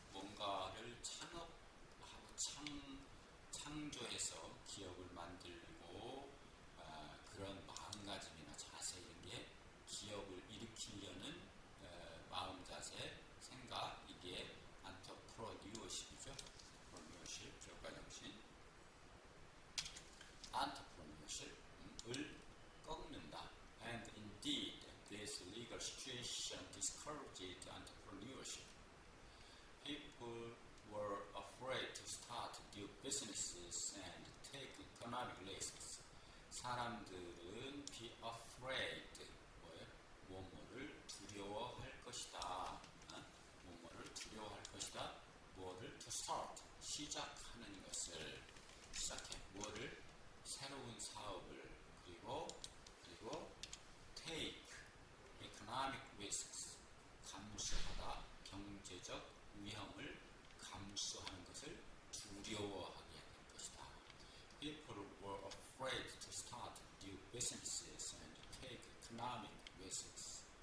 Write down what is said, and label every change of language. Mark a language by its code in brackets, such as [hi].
[ko] 뭔가를 창업하고 창조해서 기업을 만들고 그런 마음가짐이나 자세 이런 게 기업을 일으키려는 마음 자세, 생각 이게 entrepreneurship이죠. entrepreneurship, 기업가 정신. entrepreneurship을 꺾는다. [en] And indeed, this legal situation discouraged entrepreneurship. People were afraid to start new businesses and take economic risks. [ko] 사람들은 [en] be afraid, [ko] 뭐예요? 뭐뭐를 두려워할 것이다. 뭐뭐를 두려워할 것이다. 뭐를 [en] to start, [ko] 시작하는 것을 시작해. 뭐를? 새로운 사업을 그리고 [en] take economic risks, [ko] 감수하다. 경제적 위험을 감수하는 것을 두려워하게 할 것이다. [en] People were afraid to start new businesses and take economic risks.